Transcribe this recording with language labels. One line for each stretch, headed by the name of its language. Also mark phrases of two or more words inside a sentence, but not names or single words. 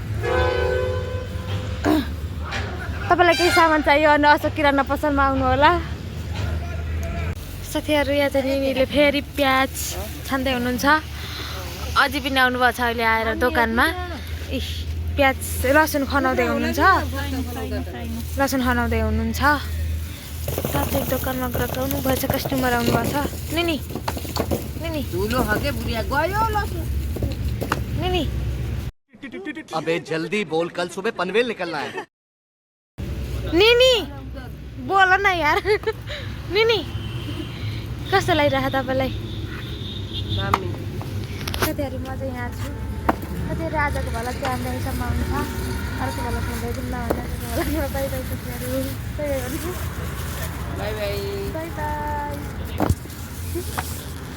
Nepali: तपाईँलाई केही सामान चाहियो भने अशोक किराना पसलमा आउनु होला साथीहरू यहाँ चाहिँ निनीले फेरि प्याज छान्दै हुनुहुन्छ अझै पनि आउनुभएको छ अहिले आएर दोकानमा प्याज लसुन खनाउँदै हुनुहुन्छ साथै दोकानमा ग्राहक आउनु भएछ कस्टमर आउनु भएको छ निनी
Hindi: अबे जल्दी बोल कल सुबह पनवेल निकलना है
Nepali: निनी बोल न यार निनी कस्तो लागिरहेको तपाईँलाई साथीहरू म चाहिँ यहाँ छु साथीहरू आजको भलक चाहिँ हाम्रो यहीसम्म आउनु छ अर्को भलक हुँदै जाउँ न भन्दा
English: bye bye
Nepali: साथीहरू
English: bye bye